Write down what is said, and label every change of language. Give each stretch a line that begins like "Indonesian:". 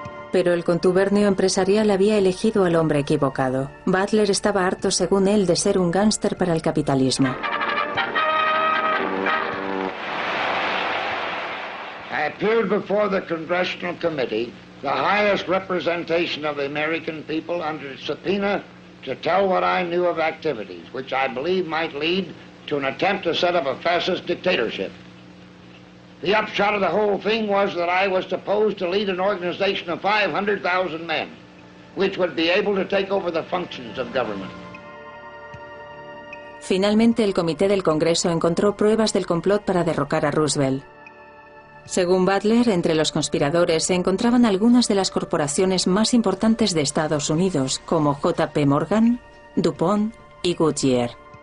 Spanish: Pero el contubernio empresarial había elegido al hombre equivocado. Butler estaba harto, según él, de ser un gángster para el capitalismo.
English: I appeared before the Congressional Committee, the highest representation of the American people, under subpoena to tell what I knew of activities, which I believe might lead to an attempt to set up a fascist dictatorship. The upshot of the whole thing was that I was supposed to lead an organization of 500,000 men, which would be able to take over the functions of government.
Spanish: Finalmente, el Comité del Congreso encontró pruebas del complot para derrocar a Roosevelt. Según Butler, entre los conspiradores se encontraban algunas de las corporaciones más importantes de Estados Unidos, como J.P. Morgan, DuPont y Goodyear.